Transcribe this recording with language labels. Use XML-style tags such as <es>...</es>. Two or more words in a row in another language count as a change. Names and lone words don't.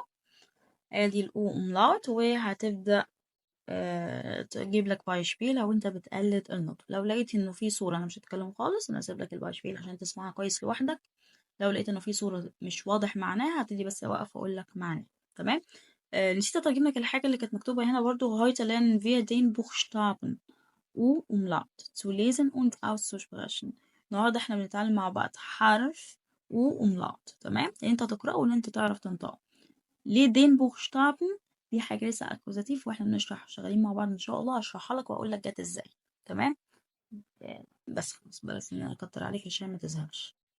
<ar>ادي الاو املاوت، وهتبدا تجيب لك بايشبيل لو انت بتقلد النطق. لو لقيت انه في صوره، انا مش هتكلم خالص، انا هسيب لك البايشبيل عشان تسمعها كويس لوحدك. لو لقيت انه في صوره مش واضح معناها، هبتدي بس اوقف واقول لك معناها. تمام. نسيت اترجم لك الحاجه اللي كانت مكتوبه هنا برضو:</ar> <de>heute lernen wir den Buchstaben U umlaut zu lesen und auszusprechen.</de> <ar>النهارده احنا بنتعلم مع بعض حرف</ar> <de>U umlaut.</de> <ar>تمام، انت تقراه وان انت تعرف تنطقه.</ar> <de>Lies den Buchstaben?</de> <ar>دي حاجة لسه اكوزاتيف، واحنا بنشرح شغالين مع بعض ان شاء الله، هشرحها لك واقول لك جت ازاي. تمام. بس خلاص، بس ان انا اكتر عليك عشان ما تزهقش.</ar>